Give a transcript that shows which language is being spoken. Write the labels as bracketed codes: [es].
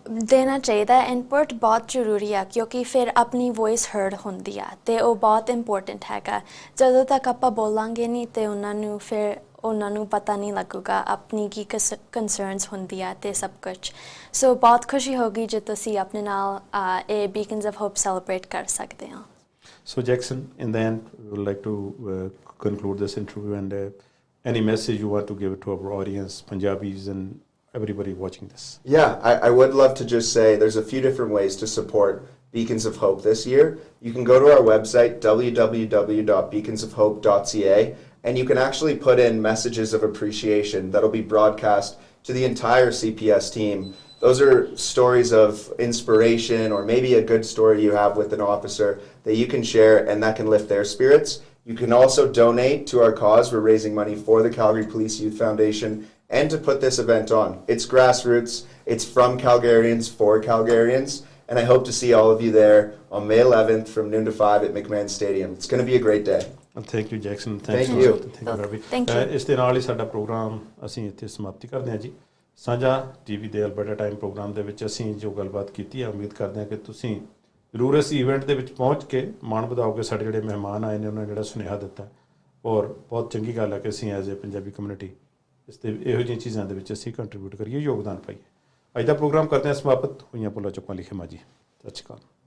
[pa] ਦੇਣਾ ਚਾਹੀਦਾ ਇਨਪੁਟ ਬਹੁਤ ਜ਼ਰੂਰੀ ਆ, ਕਿਉਂਕਿ ਫਿਰ ਆਪਣੀ ਵੋਇਸ ਹਰਡ ਹੁੰਦੀ ਆ, ਅਤੇ ਉਹ ਬਹੁਤ ਇੰਪੋਰਟੈਂਟ ਹੈਗਾ। ਜਦੋਂ ਤੱਕ ਆਪਾਂ ਬੋਲਾਂਗੇ ਨਹੀਂ ਤੇ ਉਹਨਾਂ ਨੂੰ ਪਤਾ ਨਹੀਂ ਲੱਗੂਗਾ ਆਪਣੀ ਕੀ ਕੰਸਰਨਸ ਹੁੰਦੀ ਆ ਅਤੇ ਸਭ ਕੁਛ। ਸੋ ਬਹੁਤ ਖੁਸ਼ੀ ਹੋਗੀ ਜੇ ਤੁਸੀਂ ਆਪਣੇ ਨਾਲ ਇਹ ਬੀਕਨਸ ਆਫ ਹੋਪ ਸੈਲੀਬ੍ਰੇਟ ਕਰ ਸਕਦੇ ਹੋ। [en] So Jackson, in the end, we would like to conclude this interview, and any message you want to give to our audience, Punjabis and everybody watching this? Yeah, I would love to just say there's a few different ways to support Beacons of Hope this year. You can go to our website, www.beaconsofhope.ca, and you can actually put in messages of appreciation that'll be broadcast to the entire CPS team. Those are stories of inspiration, or maybe a good story you have with an officer that you can share, and that can lift their spirits. You can also donate to our cause. We're raising money for the Calgary Police Youth Foundation, and to put this event on. It's grassroots, it's from Calgarians for Calgarians, and I hope to see all of you there on May 11th from noon to 5 at McMahon Stadium. It's going to be a great day. Thank you, Jackson. Thank you. Thank you. [pa] ਇਸ ਦੇ ਨਾਲ ਹੀ ਸਾਡਾ programme ਅਸੀਂ ਇੱਥੇ ਸਮਾਪਤੀ ਕਰਦੇ ਹਾਂ ਜੀ। ਸਾਂਝਾ ਟੀਵੀ ਦੇ ਅਲਬਰਟਾ ਟਾਈਮ ਪ੍ਰੋਗਰਾਮ ਦੇ ਵਿੱਚ ਅਸੀਂ ਜੋ ਗੱਲਬਾਤ ਕੀਤੀ ਹੈ, ਉਮੀਦ ਕਰਦੇ ਹਾਂ ਕਿ ਤੁਸੀਂ ਜ਼ਰੂਰ ਇਸ ਇਵੈਂਟ ਦੇ ਵਿੱਚ ਪਹੁੰਚ ਕੇ ਮਾਣ ਵਧਾਓਗੇ। ਸਾਡੇ ਜਿਹੜੇ ਮਹਿਮਾਨ ਆਏ ਨੇ ਉਹਨਾਂ ਨੇ ਜਿਹੜਾ ਸੁਨੇਹਾ ਦਿੱਤਾ, ਔਰ ਬਹੁਤ ਚੰਗੀ ਗੱਲ ਹੈ ਕਿ ਅਸੀਂ ਐਜ਼ ਏ ਪੰਜਾਬੀ ਕਮਿਊਨਿਟੀ ਇਸ ਤੇ ਇਹੋ ਜਿਹੀਆਂ ਚੀਜ਼ਾਂ ਦੇ ਵਿੱਚ ਅਸੀਂ ਕੰਟਰੀਬਿਊਟ ਕਰੀਏ, ਯੋਗਦਾਨ ਪਾਈਏ। ਅੱਜ ਦਾ ਪ੍ਰੋਗਰਾਮ ਕਰਦੇ ਹਾਂ ਸਮਾਪਤ। ਹੋਈਆਂ ਭੁੱਲਾਂ ਚੁੱਕਾਂ ਲਿਖੇ ਮਾਜੀ। ਸਤਿ ਸ਼੍ਰੀ ਅਕਾਲ।